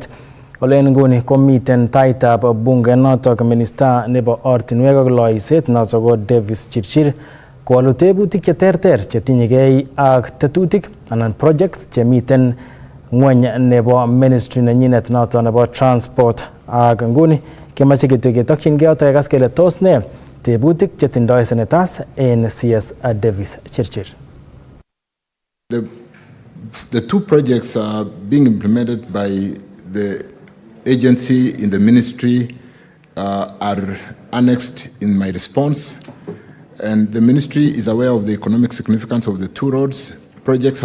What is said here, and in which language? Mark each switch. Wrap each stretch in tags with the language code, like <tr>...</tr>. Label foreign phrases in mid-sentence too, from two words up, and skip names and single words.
<sgc>Ole en nguni komiten taitab bunge notok minista nebo ortinwek ak loiset notok ko Davis Chirchir kowolu tebutik cheterter chetinyegei ak tetutik anan projects chemiten ng'weny nebo ministry nenyinet notok nebo transport ak nguni kemoche ketokyingei yotok kekas kele tos ne tebutik chetindoi senators en CS Davis Chirchir.</sgc> <en>The two projects are being implemented by the agency in the ministry are annexed in my response, and the ministry is aware of the economic significance of the two roads projects.</en>